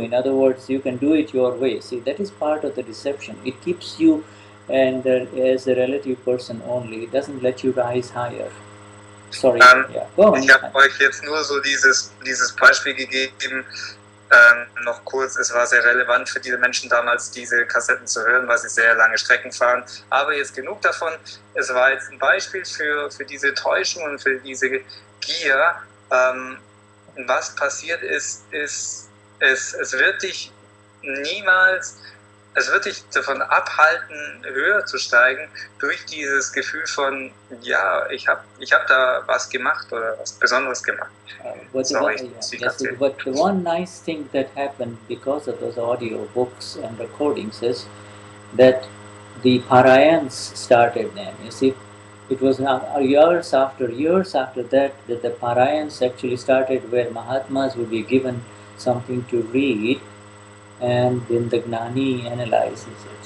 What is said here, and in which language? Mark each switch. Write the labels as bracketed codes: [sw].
[en] In other words, you can do it your way. See, that is part of the deception. It keeps you and as a relative person only. It doesn't let you rise higher. Sorry. Yeah. Go on. [de] Ich habe euch jetzt nur so dieses Beispiel gegeben, noch kurz, es war sehr relevant für diese Menschen damals, diese Kassetten zu hören, weil sie sehr lange Strecken fahren. Aber jetzt genug davon. Es war jetzt ein Beispiel für diese Täuschung und für diese Gier. Was passiert ist, es wird dich niemals, es wird dich davon abhalten, höher zu steigen, durch dieses Gefühl von, ja, ich hab da was gemacht oder was Besonderes gemacht. [en] But the one nice thing that happened because of those audio books and recordings is that the parayans started then. You see, it was years after that the parayans actually started, where Mahatmas would be given something to read, and then the Gnani analyzes it.